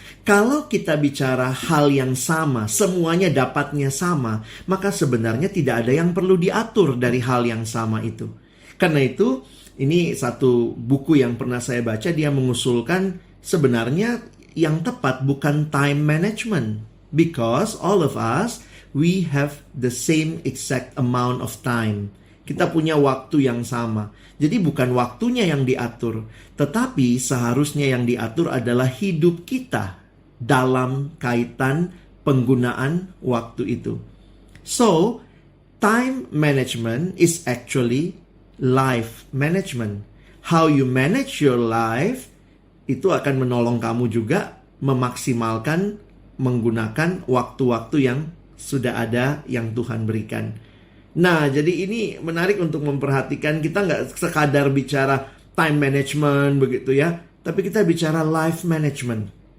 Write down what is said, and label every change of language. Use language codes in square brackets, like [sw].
[id] Kalau kita bicara hal yang sama, semuanya dapatnya sama, maka sebenarnya tidak ada yang perlu diatur dari hal yang sama itu. Karena itu, ini satu buku yang pernah saya baca, dia mengusulkan sebenarnya yang tepat bukan time management. [en] Because all of us, we have the same exact amount of time. [id] Kita punya waktu yang sama. Jadi bukan waktunya yang diatur, tetapi seharusnya yang diatur adalah hidup kita dalam kaitan penggunaan waktu itu. [en] So, time management is actually life management. How you manage your life [id] itu akan menolong kamu juga memaksimalkan menggunakan waktu-waktu yang sudah ada yang Tuhan berikan. Nah, jadi ini menarik untuk memperhatikan. Kita nggak sekadar bicara time management begitu ya, tapi kita bicara life management.